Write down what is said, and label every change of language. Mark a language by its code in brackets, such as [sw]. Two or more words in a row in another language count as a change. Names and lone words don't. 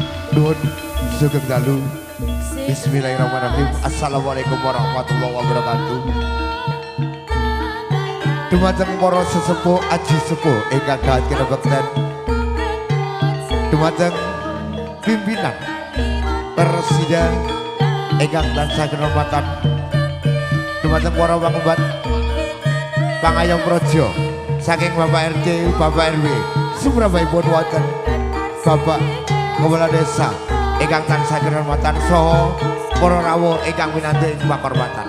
[jv] Nuhun sugeng dalu. [ar] بسم الله الرحمن الرحيم. السلام عليكم ورحمة الله وبركاته. [jv] Dumateng para sesepuh aji sepuh ingkang dahat kinabekten. Dumateng pimpinan Persida ingkang tansah kinurmatan. Dumateng para pangembat pangayom praja saking Bapak RT, Bapak RW, sumrambahipun wonten Bapak Kepala Desa ingkang tansah kinurmatan saha para rawuh ingkang winanti ing pakurmatan.